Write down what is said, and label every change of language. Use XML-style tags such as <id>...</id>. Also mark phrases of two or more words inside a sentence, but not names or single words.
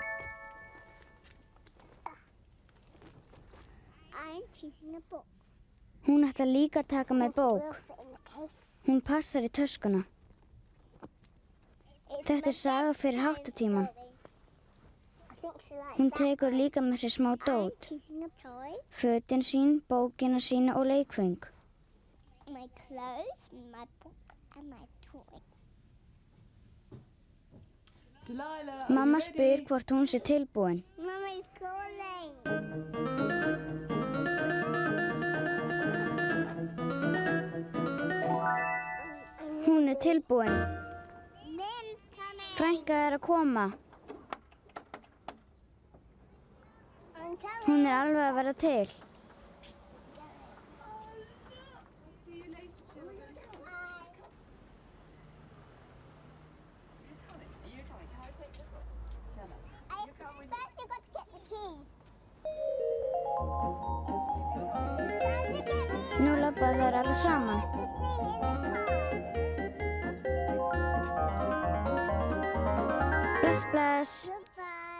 <is>Hún ætlar líka að taka með bók. Hún passar í töskuna. Þetta er saga fyrir háttatíman. Hún tekur líka með sér smá dót. Fötin sín, bókina sína og leikföng.</is> <en>My clothes, my book and my toy.</en> <is>Mamma spyr hvort hún sé tilbúin.</is> <en>Mama is calling.</en> <is>Hún er tilbúin.</is> <en>Mim's coming.</en> <is>Frænka er að koma.</is> <en>I'm coming.</en> <is>Hún er alveg að verða til.</is> <en>First you've got to get the keys.</en> <is>Nú labba þær allir saman. Bless, bless.</is> <en>Goodbye.</en>